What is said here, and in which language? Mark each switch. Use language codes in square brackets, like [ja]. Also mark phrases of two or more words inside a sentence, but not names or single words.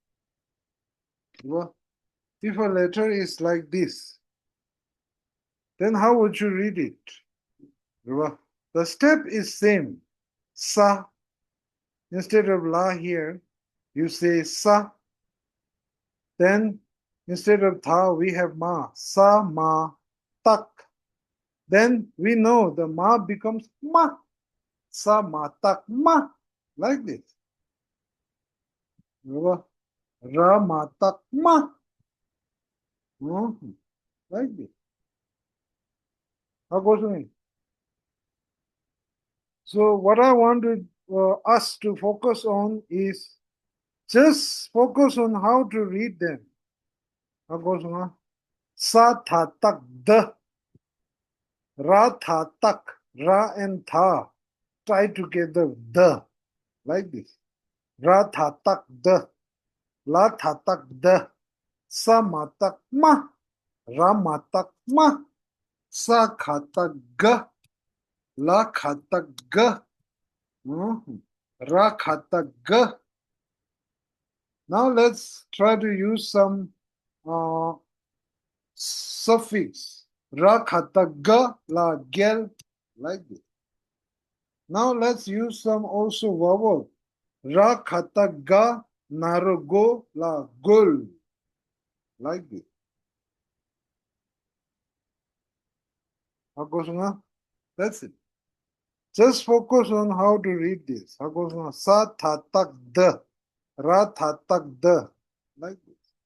[en] If a letter is like this, then how would you read it? The step is same. Sa. Instead of la here, you say sa. Then instead of tha, we have ma. Sa, ma, tak. Then we know the ma becomes ma. Sa, ma, tak, ma. Like this. Ra, ma, tak, ma. Like this. How goes it? So what I want us to focus on is just focus on how to read them. How goes it? Sa, tha, tak, the. Ra, tha, tak. Ra and tha. Try together. The. Like this. Ra, tha, tak, the. La, tha, tak, the. Sa, ma, tak, ma. Ra, ma, tak, ma. Sa, kha, tak, ga. La, kha, tak, ga. Ra, kha, tak, ga. Now let's try to use some suffix. Ra, kha, tak, ga, la, gel. Like this. Now let's use some also vowel. Ra, kha, tak, ga, naro, go, la, gul. Like this. That's it. Just focus on how to read this. Sa, tha, tak, the. Ra, tha, tak, the. Like this.